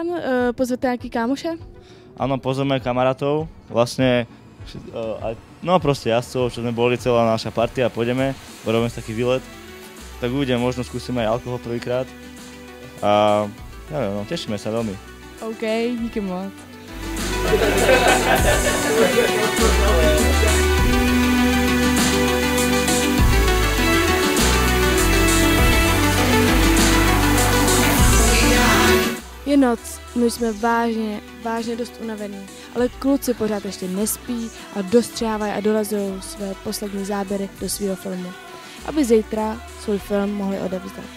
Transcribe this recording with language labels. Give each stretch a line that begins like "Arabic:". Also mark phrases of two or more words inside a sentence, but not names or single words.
Czech: Pozvete nějaký kámoše?
Slovak: Áno, pozveme kamarátov, vlastne, no proste jazdcov, čo sme boli, celá naša partia, pôjdeme, robíme taký výlet, tak uvidíme, možno skúsime aj alkohol prvýkrát a neviem, no, tešíme sa veľmi.
Czech: OK, díky moc. Je noc, my jsme vážně dost unavení, ale kluci pořád ještě nespí a dostřávají a dolazují své poslední záběry do svého filmu, aby zítra svůj film mohli odevzdat.